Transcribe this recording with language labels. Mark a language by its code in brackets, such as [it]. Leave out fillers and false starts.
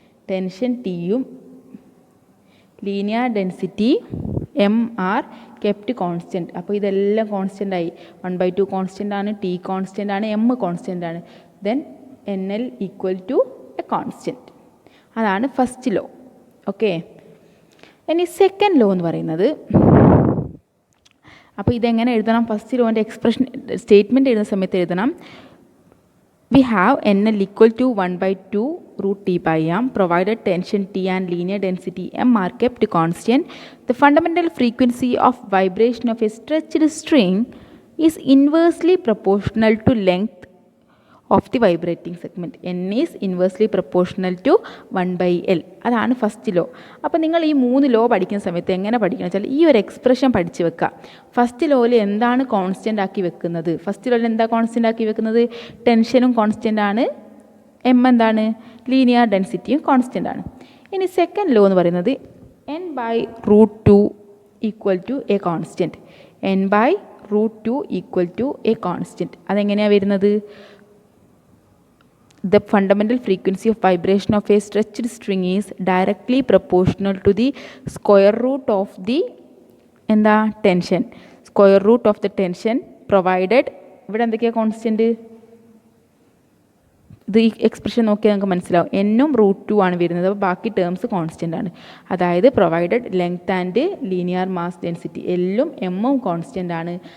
[en] Tension ടിയും linear density M are kept constant. [ml] അപ്പോൾ ഇതെല്ലാം കോൺസ്റ്റൻ്റ് ആയി. 1/2 കോൺസ്റ്റൻ്റ് ആണ്, ടി കോൺസ്റ്റൻ്റ് ആണ്, എം കോൺസ്റ്റൻ്റ് ആണ്. [en] Then NL equal to a constant. [ml] അതാണ് ഫസ്റ്റ് ലോ. ഓക്കെ, ഇനി സെക്കൻഡ് ലോ എന്ന് പറയുന്നത്, അപ്പോൾ ഇതെങ്ങനെ എഴുതണം, ഫസ്റ്റ് ലോൻ്റെ എക്സ്പ്രഷൻ സ്റ്റേറ്റ്മെൻറ്റ് എഴുതുന്ന സമയത്ത് എഴുതണം, [en] we have NL equal to 1/2 root T by M provided tension T and linear density M are kept constant. The fundamental frequency of vibration of a stretched string is inversely proportional to length of the vibrating segment. N is inversely proportional to 1/L. [ml] അതാണ് first law. അപ്പോൾ നിങ്ങൾ ഈ 3 law പഠിക്കുന്ന സമയത്ത് എങ്ങനെ പഠിക്കണം വെച്ചാൽ, ഈ ഒരു എക്സ്പ്രഷൻ പഠിച്ച് വെക്കുക. ഫസ്റ്റ് ലോയിൽ എന്താണ് കോൺസ്റ്റൻ്റ് ആക്കി വെക്കുന്നത്, ഫസ്റ്റ് ലോയിൽ എന്താ കോൺസ്റ്റൻ്റ് ആക്കി വെക്കുന്നത്, ടെൻഷനും കോൺസ്റ്റൻ്റ് ആണ്, എം എന്താണ്, ലീനിയർ ഡെൻസിറ്റിയും കോൺസ്റ്റൻ്റ് ആണ്. ഇനി സെക്കൻഡ് ലോ എന്ന് പറയുന്നത് [en] N/√2 equal to a constant. N/√2 equal to a constant. [ml] അതെങ്ങനെയാണ് വരുന്നത്, [en] the fundamental frequency of vibration of a stretched string is directly proportional to the square root of the tension. Square root of the tension provided, [ml] ഇവിടെ എന്തൊക്കെയാണ് constant, ഇത് ഈ expression നോക്കിയാൽ നമുക്ക് മനസ്സിലാവും, N-ഉം √2 ആണ് വരുന്നത്. അപ്പോൾ ബാക്കി ടേംസ് കോൺസ്റ്റൻ്റ് ആണ്. അതായത് [en] provided length and linear mass density [ml] എല്ലും എമ്മും കോൺസ്റ്റൻ്റ് ആണ്.